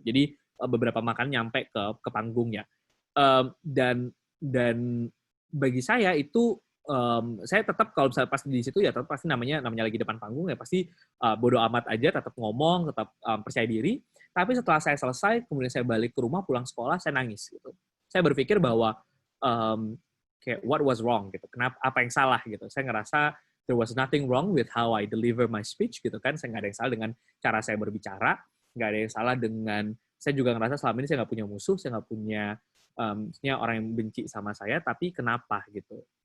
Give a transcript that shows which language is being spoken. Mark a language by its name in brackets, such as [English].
[Indonesian] Jadi beberapa makanan nyampe ke panggungnya. Dan bagi saya itu saya tetap kalau misalnya pasti di situ ya tetap pasti namanya lagi depan panggung ya pasti bodo amat aja, tetap ngomong, tetap percaya diri. Tapi setelah saya selesai, kemudian saya balik ke rumah, pulang sekolah, saya nangis gitu. Saya berpikir bahwa kayak [English] what was wrong [Indonesian] gitu, kenapa, apa yang salah gitu. Saya ngerasa [English] there was nothing wrong with how I deliver my speech [Indonesian] gitu kan. Saya nggak ada yang salah dengan cara saya berbicara, nggak ada yang salah dengan, saya juga ngerasa selama ini saya nggak punya musuh, saya nggak punya orang yang benci sama saya, tapi kenapa gitu.